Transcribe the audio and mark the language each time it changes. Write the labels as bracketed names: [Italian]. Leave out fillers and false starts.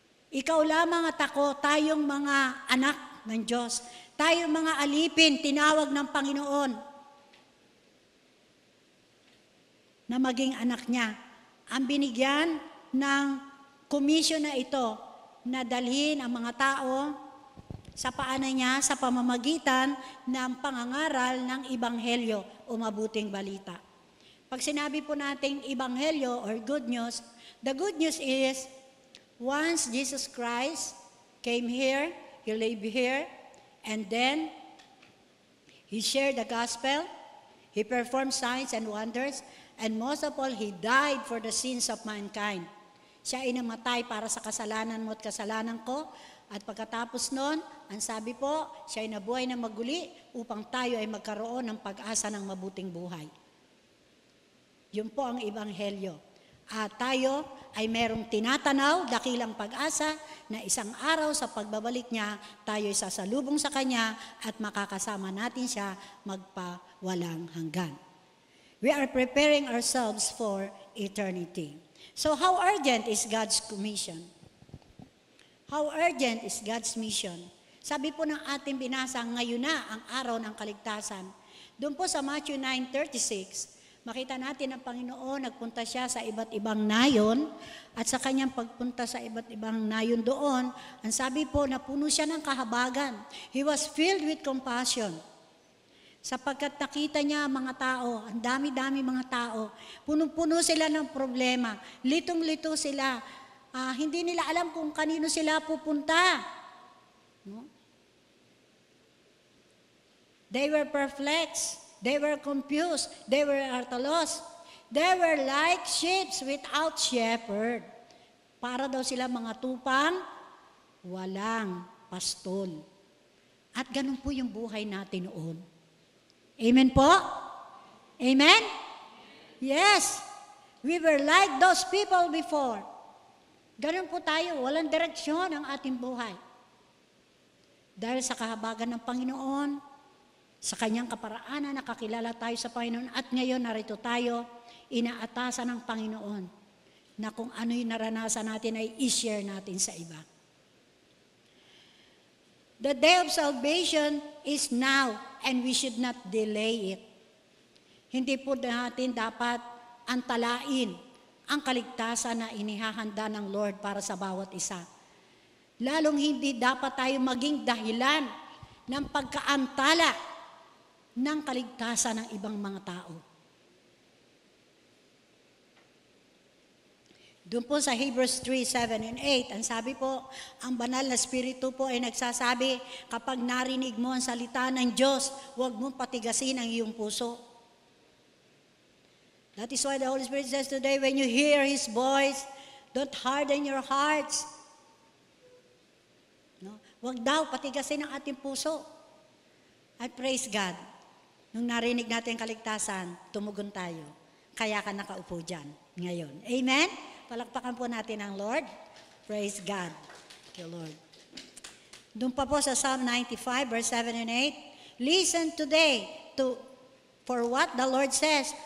[Filipino] Ikaw lamang at ako, tayong mga anak ng Diyos, tayong mga alipin, tinawag ng Panginoon na maging anak niya. Ang binigyan ng komisyon na ito na dalhin ang mga tao sa paanan niya sa pamamagitan ng pangangaral ng Ebanghelyo o mabuting balita. Pag sinabi po natin Ebanghelyo [English] or good news, the good news is once Jesus Christ came here, He lived here, and then He shared the gospel, He performed signs and wonders, and most of all, He died for the sins of mankind. [Filipino] Siya ay namatay para sa kasalanan mo at kasalanan ko. At pagkatapos nun, ang sabi po, siya ay nabuhay na maguli upang tayo ay magkaroon ng pag-asa ng mabuting buhay. Yun po ang Ebanghelyo. At tayo ay merong tinatanaw, dakilang pag-asa, na isang araw sa pagbabalik niya, tayo ay sasalubong sa Kanya at makakasama natin siya magpawalang hanggan. [English] We are preparing ourselves for eternity. So how urgent is God's commission? How urgent is God's mission? [Filipino] Sabi po ng ating binasa, ngayon na ang araw ng kaligtasan. Doon po sa Matthew 9:36, makita natin ang Panginoon, nagpunta siya sa iba't ibang nayon at sa kanyang pagpunta sa iba't ibang nayon doon, ang sabi po, napuno siya ng kahabagan. [English] He was filled with compassion. [Filipino] Sapagkat nakita niya mga tao, ang dami-dami mga tao, punong-puno sila ng problema, litong-lito sila, hindi nila alam kung kanino sila pupunta. No? [English] They were perplexed, they were confused, they were at a loss. They were like sheep without shepherd. [Filipino] Para daw sila mga tupang, walang pastol. At ganun po yung buhay natin noon. Amen po? Amen? Yes. [English] We were like those people before. [Filipino] Ganun po tayo, walang direksyon ang ating buhay. Dahil sa kahabagan ng Panginoon, sa kanyang kaparaanan, nakakilala tayo sa Panginoon, at ngayon narito tayo, inaatasan ng Panginoon na kung ano yung naranasan natin ay i-share natin sa iba. [English] The day of salvation is now and we should not delay it. [Filipino] Hindi po natin dapat antalain ang kaligtasan na inihahanda ng Lord para sa bawat isa. Lalong hindi dapat tayo maging dahilan ng pagkaantala ng kaligtasan ng ibang mga tao. Doon po sa Hebrews 3:7 and 8, ang sabi po, ang banal na Espiritu po ay nagsasabi, kapag narinig mo ang salita ng Diyos, huwag mong patigasin ang iyong puso. [English] That is why the Holy Spirit says today, when you hear His voice, don't harden your hearts. No? [Filipino] Huwag daw patigasin ang ating puso. [English] I praise God. [Filipino] Nung narinig natin ang kaligtasan, tumugon tayo. Kaya ka nakaupo dyan ngayon. Amen? Palakpakan po natin ang Lord. [English] Praise God. Thank you, Lord. [Filipino] Doon pa po sa [English] Psalm 95, verse 7 and 8, listen today for what the Lord says.